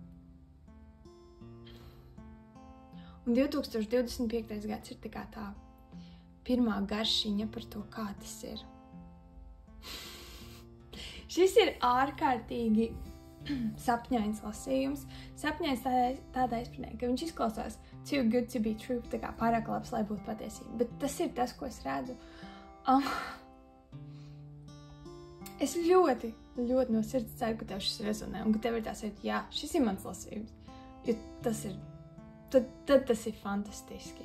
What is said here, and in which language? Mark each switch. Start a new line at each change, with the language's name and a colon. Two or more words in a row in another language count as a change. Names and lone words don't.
Latvian: Un 2025. gads ir tā pirmā garšiņa par to, kā tas ir. Šis ir ārkārtīgi sapņains lasījums. Sapņains tādā izpratnē, ka viņš izklausās
English: too good to be true,
Latvian: tā kā pārāk labs, lai būtu patiesība. Bet tas ir tas, ko es redzu. Es ļoti, ļoti no sirds ceru, ka tev šis rezonē un ka tev ir tā sajūta, jā, šis ir mans lasījums. Jo tas ir, tad tas ir fantastiski.